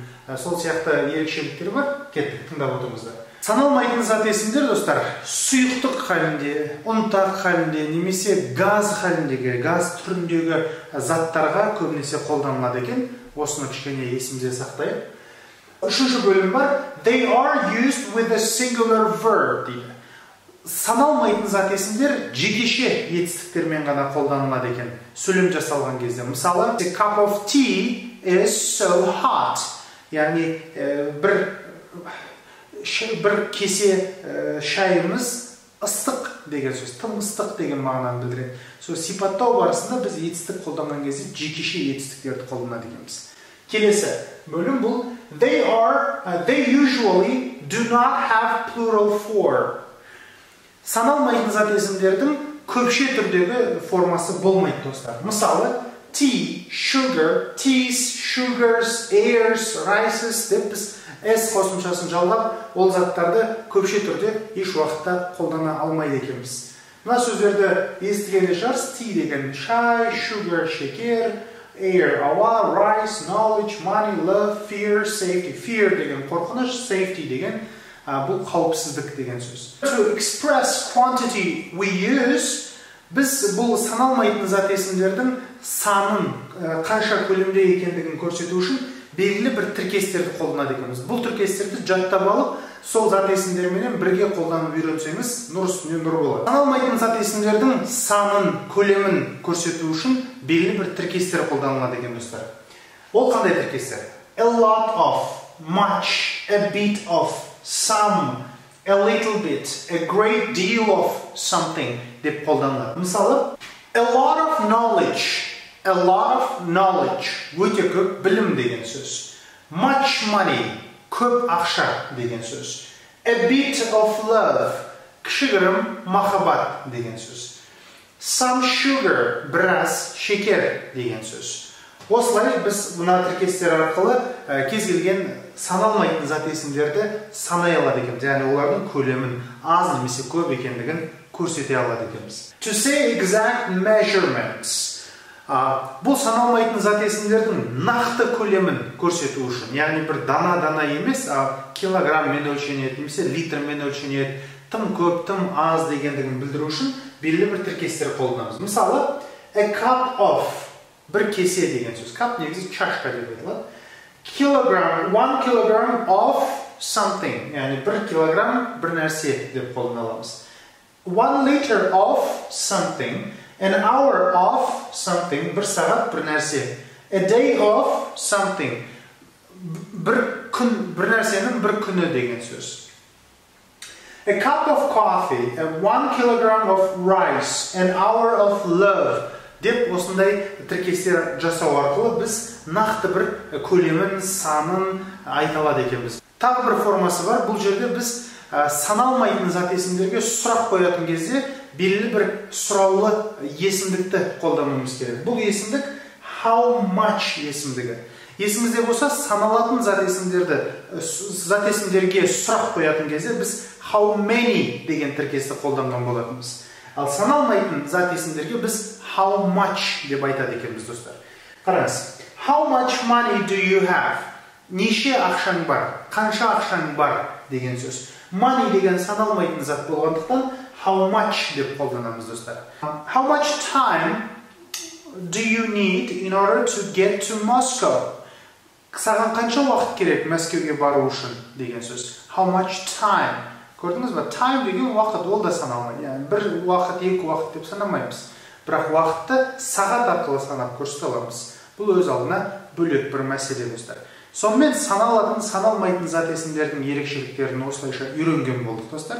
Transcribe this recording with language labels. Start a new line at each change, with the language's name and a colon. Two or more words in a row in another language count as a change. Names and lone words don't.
Kazakh: Сол сияқты ерекшеліктер бар. Кеттік, тыңдап отырыңыздар. Саналмайтын зат есімдер, достар, сұйықтық халінде, ұнтақ халінде, немесе газ халіндегі, газ түріндегі заттарға көбінесе қолданылады екен. Осыны кішкене есімде сақтайық. Үшінші бөлім бар.
English: They are used with a singular verb дейді.
Kazakh: Саналмайтын зат есімдер жекеше етістіктермен ғана қолданылады екен. Сөйлем жасалған кезде. Мысалы,
English: a cup of tea is so hot.
Kazakh: Яғни бір кесе шайымыз ыстық деген сөз, тым ыстық деген мағынаны білдіреді. Сипаттау барысында біз етістік қолданған кезде жекеше етістіктерді қолданады екенбіз. Келесі бөлім бұл
English: they usually do not have plural form.
Kazakh: Саналмайтын зат есімдердің көпше түрдегі формасы болмайды, достар. Мысалы,
English: tea, sugar, teas, sugars, airs, rices
Kazakh: деп біз s қосымшасын жалғап, ол заттарды көпше түрде еш уақытта қолдана алмайды екенбіз. Мына сөздерді естігенде шығарсыз. Tea деген шай, sugar шекер, air ауа,
English: rice knowledge, money, love, fear, safety.
Kazakh: Fear деген қорқыныш, safety деген бұл қауіпсіздік деген сөз.
English: To express quantity we use,
Kazakh: біз бұл саналмайтын зат есімдердің санын, қанша көлемде екендігін көрсету үшін белгілі бір тіркестерді қолданады екенбіз. Бұл тіркестерді жаттап алып, сол зат есімдерменен бірге қолданып үйренсеңіз, нұр үстіне нұр болады. Саналмайтын зат есімдердің санын, көлемін көрсету үшін белгілі бір тіркестер қолданылады екен, достар. Ол қандай тіркестер?
English: A lot of, much, a bit of, some, a little bit, a great deal of something
Kazakh: деп қолданылады. Мысалы,
English: a lot of knowledge,
Kazakh: өте көп білім деген сөз.
English: Much money,
Kazakh: көп ақша деген сөз.
English: A bit of love,
Kazakh: кішігірім махаббат деген сөз.
English: Some sugar,
Kazakh: біраз шекер деген сөз. Осылай біз мына тіркестер арқылы кез келген саналмайтын зат есімдерді санай алады екенбіз. Яғни олардың көлемін аз немесе көп екендігін көрсете алады екенбіз.
English: To say exact measurements.
Kazakh: Бұл саналмайтын зат есімдердің нақты көлемін көрсету үшін, яғни бір дана емес, килограмммен өлшенеді, немесе литрмен өлшенеді, тым көп, тым аз дегендігін білдіру үшін белгілі бір тіркестер қолданамыз. Мысалы,
English: a cup of,
Kazakh: бір кесе деген сөз. Cup негізі чашка деп айтылады.
English: Kilogram, 1 kilogram of something,
Kazakh: яғни 1 килограмм бір нәрсе деп қолданаламыз.
English: 1 liter of something, an hour of something,
Kazakh: бір сағат бір нәрсе.
English: A day of something,
Kazakh: бір нәрсенің бір күні деген сөз.
English: A cup of coffee, 1 kilogram of rice, an hour of love.
Kazakh: Деп осындай тіркестер жасау арқылы біз нақты бір көлемін, санын айта алады екенбіз. Тағы бір формасы бар. Бұл жерде біз саналмайтын зат есімдерге сұрақ қоятын кезде белгілі бір сұраулы есімдікті қолдануымыз керек. Бұл есімдік
English: how much
Kazakh: есімдігі. Есімізде болса, саналатын зат есімдерге сұрақ қоятын кезде біз
English: how many
Kazakh: деген тіркесті қолданған болатынбыз. Ал саналмайтын зат есімдерге біз
English: how much
Kazakh: деп айтады екенбіз, достар. Қараңыз.
English: How much money do you have?
Kazakh: Неше ақшаң бар? Қанша ақшаң бар деген сөз. Money деген саналмайтын зат болғандықтан
English: how much
Kazakh: деп қолданамыз, достар.
English: How much time do you need in order to get to Moscow?
Kazakh: Саған қанша уақыт керек Мәскеуге бару үшін деген сөз.
English: How much time?
Kazakh: Көрдіңіз бе? Time деген уақыт, ол да саналмайды. Яғни бір уақыт, екі уақыт деп санамаймыз. Бірақ уақытты сағат арқылы санап көрсете аламыз. Бұл өз алдына бөлек бір мәселе, достар. Сонымен саналатын, саналмайтын зат есімдердің ерекшеліктерін осылайша үйренген болдық, достар.